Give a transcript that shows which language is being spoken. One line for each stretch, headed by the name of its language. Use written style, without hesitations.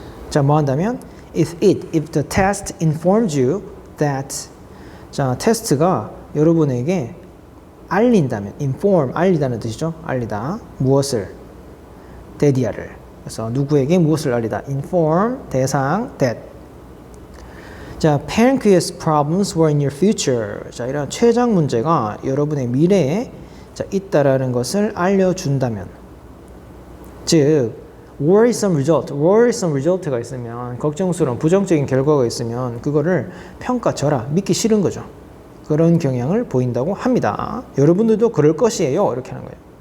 Korean: 자, 뭐 한다면
English: if the test informs you that
Korean: 자, 테스트가 여러분에게 알린다면 inform 알리다는 뜻이죠. 알리다. 무엇을? that이야를. 그래서 누구에게 무엇을 알리다.
English: inform
Korean: 대상
English: that. 자, pancreas problems were in your future.
Korean: 자, 이런 췌장 문제가 여러분의 미래에 자, 있다라는 것을 알려준다면, 즉
English: worrisome result
Korean: 가 있으면 걱정스러운 부정적인 결과가 있으면 그거를 평가쳐라, 믿기 싫은 거죠. 그런 경향을 보인다고 합니다. 여러분들도 그럴 것이에요. 이렇게 하는 거예요.